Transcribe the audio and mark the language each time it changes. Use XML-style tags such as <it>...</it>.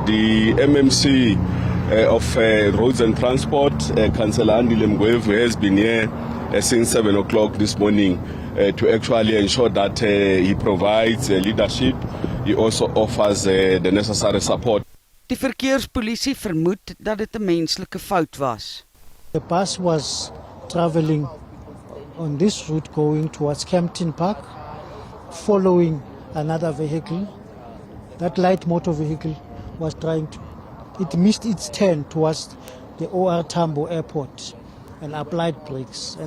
<en>The MMC of Roads and Transport, Councillor Andile Mgwevu, has been here since 7 o'clock this morning to actually ensure that he provides leadership. He also offers the necessary support.</en> <af>Die verkeerspolisie vermoed dat dit 'n menslike fout was.</af> <en>The bus was traveling on this route going towards Kempton Park, following another vehicle. That light motor vehicle was it missed its turn towards the OR Tambo airport and applied brakes.</en>